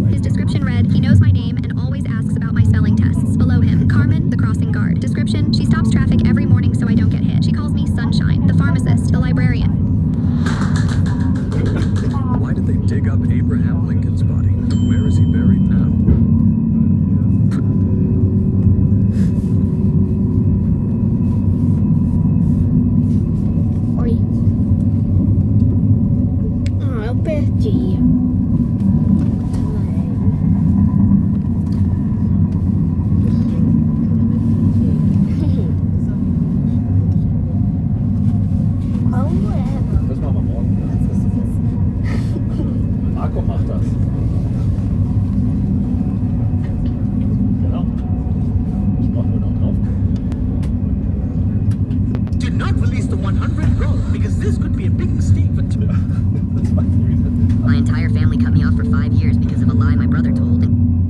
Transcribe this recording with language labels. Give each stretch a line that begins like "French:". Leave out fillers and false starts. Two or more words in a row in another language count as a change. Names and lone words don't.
English: His description read, he knows my name and always asks about my selling tests. Below him, Carmen, the crossing guard. Description, she stops traffic every morning so I don't get hit. She calls me Sunshine. The pharmacist, the librarian. Why did they dig up Abraham Lincoln's body? Where is he buried now?
Portuguese: Oi. Ah, eu perdi. Como é?
German: Das machen wir morgen. Marco macht das. Genau. Ich brauche nur noch drauf.
English: Do not release the 100 roll, because this could be a big mistake for... My entire family cut me off for 5 years because of a lie my brother told, and